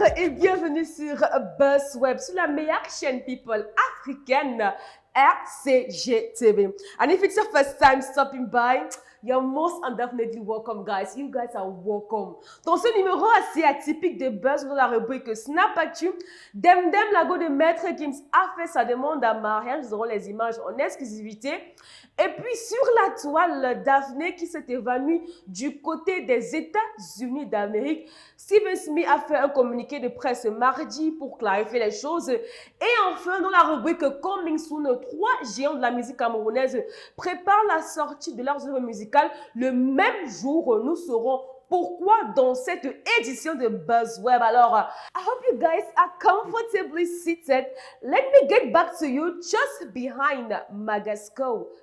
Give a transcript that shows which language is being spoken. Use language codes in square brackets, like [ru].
[fr] bienvenue sur BuzzWeb, sur la meilleure chaîne people africaine, RCGTV. [en] And if it's your first time stopping by, you're most definitely welcome, guys. You guys are welcome. [fr] Dans ce numéro assez atypique de Buzz, dans la rubrique Snap Actu, Demdem Lago de Maître Gims a fait sa demande à mariage. Nous aurons les images en exclusivité. Et puis sur la toile, Daphné qui s'est évanouie du côté des États-Unis d'Amérique. Steven Smith a fait un communiqué de presse mardi pour clarifier les choses. Et enfin, dans la rubrique Coming Soon, trois géants de la musique camerounaise préparent la sortie de leurs œuvres musicales le même jour. Nous saurons pourquoi dans cette édition de BuzzWeb. [en] Alors, I hope you guys are comfortably seated. Let me get back to you just behind Magasco.